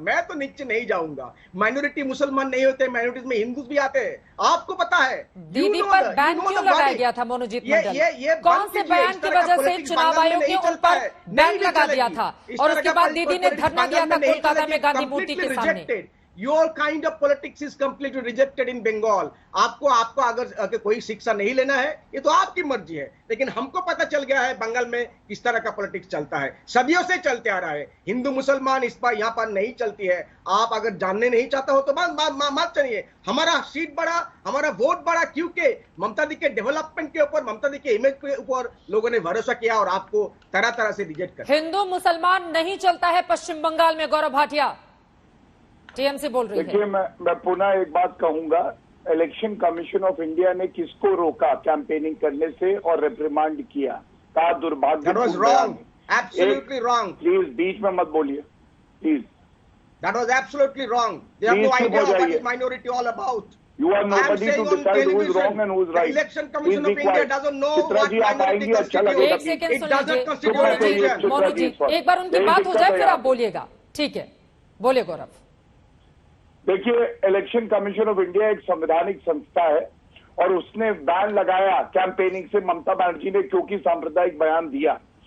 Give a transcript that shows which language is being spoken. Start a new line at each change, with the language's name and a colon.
Hindi: मैं तो नीचे नहीं जाऊंगा। माइनॉरिटी मुसलमान नहीं होते, माइनॉरिटीज में हिंदूज भी आते हैं, आपको पता है। दीदी पर बैन क्यों लगाया गया था मनोजीत मंडल? कौन से बयान की वजह से चुनाव आयोग ने उन पर बैन लगा दिया था? और उसके बाद दीदी ने धरना दिया था कोलकाता में गांधी मूर्ति के सामने।
English: Your kind of politics is completely rejected in Bengal.
Hindi: आपको अगर कोई शिक्षा नहीं लेना है, ये तो आपकी मर्जी है, लेकिन हमको पता चल गया है बंगाल में किस तरह का पॉलिटिक्स चलता है, सदियों से चलते आ रहा है। हिंदू मुसलमान इस पर यहाँ पर नहीं चलती है। आप अगर जानने नहीं चाहता हो तो मत चलिए। हमारा सीट बढ़ा, हमारा वोट बढ़ा, क्योंकि ममता दी के डेवलपमेंट के ऊपर, ममता दी के इमेज के ऊपर लोगों ने भरोसा किया और आपको तरह तरह से रिजेक्ट कर। हिंदू मुसलमान नहीं चलता है पश्चिम बंगाल में, गौरव भाटिया टीएमसी बोल रही है। देखिए, मैं पुनः एक बात कहूंगा, इलेक्शन कमीशन ऑफ इंडिया ने किसको रोका कैंपेनिंग करने से और रिप्रिमांड किया? कहा दुर्भाग्य।
English: That was wrong, absolutely wrong.
Hindi: Please बीच में मत बोलिए, please.
English: That was absolutely wrong. They have no idea what is minority all about. You are nobody to decide who is wrong and who is right. The Election Commission of India doesn't know what minority constitutes.
Hindi: एक second सुन लीजिए मोनू जी, एक बार उनकी बात हो जाए फिर आप बोलिएगा। ठीक है, बोलिए गौरव। देखिए, इलेक्शन कमीशन ऑफ इंडिया एक संवैधानिक संस्था है और उसने बैन लगाया कैंपेनिंग से ममता बनर्जी ने, क्योंकि सांप्रदायिक बयान दिया।